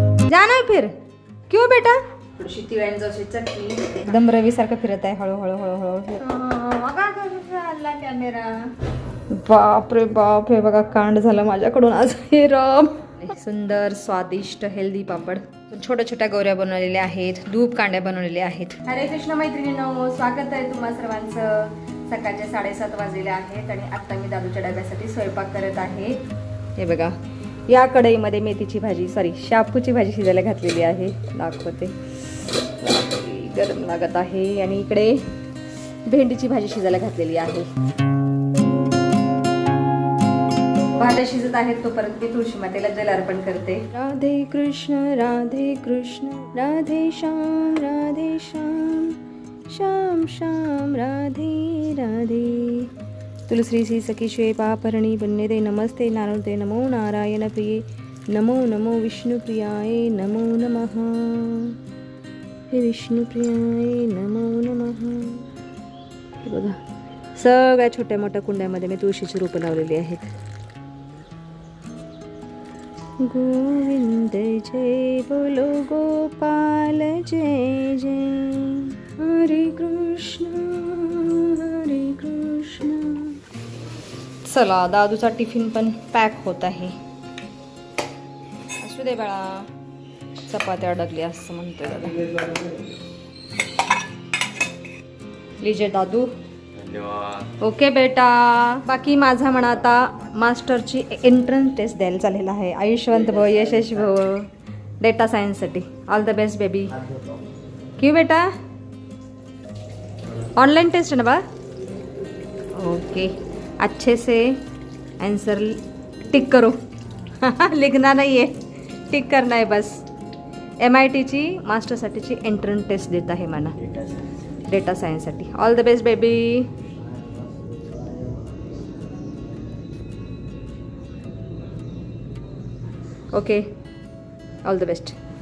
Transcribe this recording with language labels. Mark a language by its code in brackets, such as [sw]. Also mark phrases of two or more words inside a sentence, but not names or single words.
[hi] जा ना फिर. क्यों बेटा. [mr] थोडीशी तिळांची चटणी. एकदम रवी सारखं फिरत आहे हळूहळू हळूहळू. हल्ला कॅमेरा. बाप रे बाप, हे बघा कांड झालं माझ्याकडून आज. हे राम. सुंदर स्वादिष्ट हेल्दी पापड. छोट्या छोट्या गौऱ्या बनवलेल्या आहेत, धूप कांड्या बनवलेल्या आहेत. हरे कृष्ण मैत्रिणींनो, स्वागत आहे तुम्हा सर्वांचं. सकाळचे 7:30 वाजलेले आहेत आणि आता मी दादूच्या डब्यासाठी स्वयंपाक करत आहे. हे बघा, या कढईमध्ये मेथीची भाजी शापूची भाजी शिजायला घातलेली आहे. दाखवते, गरम लागत आहे. आणि इकडे भेंडीची भाजी शिजायला घातलेली आहे. भाज्या शिजत आहेत तोपर्यंत मी तुळशी मातेला जल अर्पण करते. राधे कृष्ण राधे कृष्ण राधे श्याम श्याम श्याम राधे राधे. [sa] तुलसी श्री सखी श्वे पापरणी पुण्यदे नमस्ते नारायणते नमो नारायण प्रिये नमो नमो विष्णुप्रियाय नमो नमः. हे विष्णुप्रियाय नमो नमः. [mr] हे बघा, सगळ्या छोट्या मोठ्या कुंड्यामध्ये मी तुळशीची रोपं लावलेली आहेत. [hi] गोविंद जय बोलो गोपाल जय जय. हरे कृष्ण हरे कृष्ण. [mr] चला, दादूचा टिफिन पण पॅक होत आहे. असू दे बाळा, चपात्या अडकली असं म्हणतोय दादा. [hi] लिजे दादू. ओके बेटा. [mr] बाकी माझा म्हणा आता मास्टरची [en] entrance test [mr] द्यायला चाललेला आहे. [sa] आयुष्यवंत भव, यशस्वी भव, [mr] डेटा सायन्ससाठी. [en] All the best baby. [hi] क्यों बेटा, ऑनलाइन टेस्ट है ना बा. ओके, अच्छे से आंसर टिक करो. लिखना नहीं है, टिक करना है बस. [mr] MITची मास्टरसाठीची [en] entrance test [mr] देत आहे मला, डेटा सायन्ससाठी. [en] All the best baby. Okay, all the best.